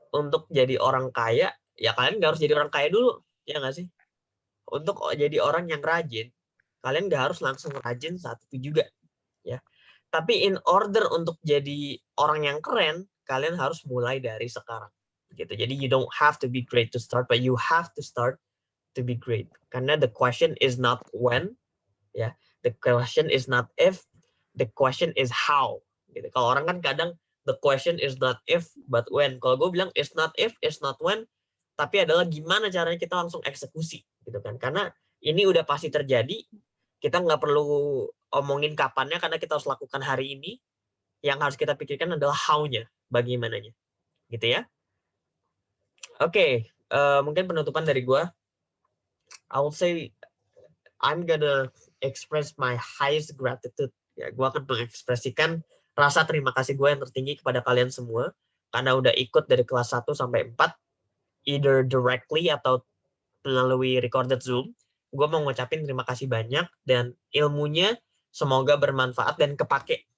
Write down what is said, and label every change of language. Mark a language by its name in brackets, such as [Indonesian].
[Indonesian] Untuk jadi orang kaya, ya kalian nggak harus jadi orang kaya dulu, ya nggak sih? Untuk jadi orang yang rajin, kalian nggak harus langsung rajin saat itu juga, ya. Tapi [English] in order [Indonesian] untuk jadi orang yang keren, kalian harus mulai dari sekarang, gitu. Jadi [English] you don't have to be great to start, but you have to start to be great. [Indonesian] Karena [English] the question is not when, [Indonesian] ya. [English] The question is not if, the question is how. [Indonesian] Gitu. Kalau orang kan kadang [English] the question is not if but when. [Indonesian] Kalau gue bilang [English] it's not if, it's not when, [Indonesian] tapi adalah gimana caranya kita langsung eksekusi, gitu kan. Karena ini udah pasti terjadi, kita nggak perlu omongin kapannya karena kita harus lakukan hari ini. Yang harus kita pikirkan adalah how-nya, bagaimananya, gitu ya. Oke, mungkin penutupan dari gue. [English] I will say I'm gonna express my highest gratitude. [Indonesian] Ya, gue akan mengekspresikan rasa terima kasih gue yang tertinggi kepada kalian semua karena udah ikut dari kelas 1 sampai 4, [English] either directly [Indonesian] atau melalui recorded Zoom. Gue mau ngucapin terima kasih banyak dan ilmunya semoga bermanfaat dan kepake.